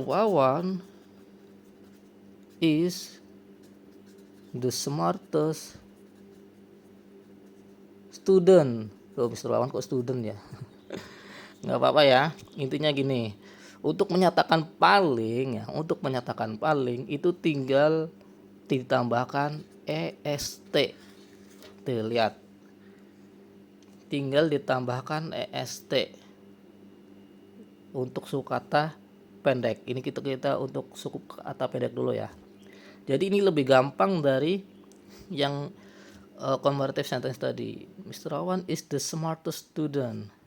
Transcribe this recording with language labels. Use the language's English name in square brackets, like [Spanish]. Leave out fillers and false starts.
[English] Wawan is the smartest student. [Indonesian] Loh, Mr. Wawan kok student ya? Nggak apa-apa ya. Intinya gini, untuk menyatakan paling itu tinggal ditambahkan est. Tuh, lihat. Tinggal ditambahkan est untuk suku kata pendek. Ini kita untuk suku kata pendek dulu ya. Jadi ini lebih gampang dari yang comparative sentence tadi. [English] Mr. Wawan is the smartest student.